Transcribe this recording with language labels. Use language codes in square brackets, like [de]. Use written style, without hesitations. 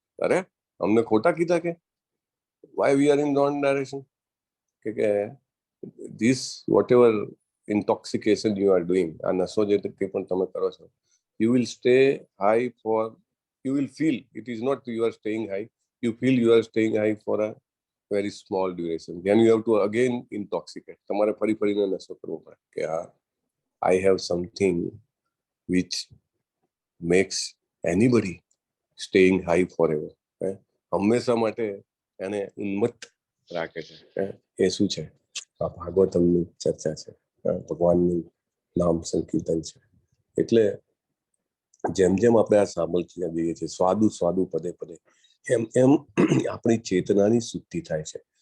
[gu] અરે અમને ખોટા કીધા કે [en] Why we are in wrong direction? કે this whatever intoxication you are doing, [gu] આ નશો જે પણ તમે કરો છો, [en] you will stay high for, you will feel, it is not you are staying high, you feel you are staying high for a very small duration, then you have to again intoxicate. [gu] તમારે ફરીને નશો કરવો પડે કે [en] I have something which makes anybody staying high forever. [gu] હંમેશા માટે એને ઉન્મત્ત રાખે છે. એ શું છે? આ ભાગવતમની ચર્ચા છે, ભગવાનનું નામ સંકીર્તન છે. એટલે જેમ જેમ આપણે આ સાંભળતા જઈએ છીએ, સ્વાદુ સ્વાદુ પદે પદે, એમ એમ આપણી ચેતનાની શુદ્ધિ થાય છે.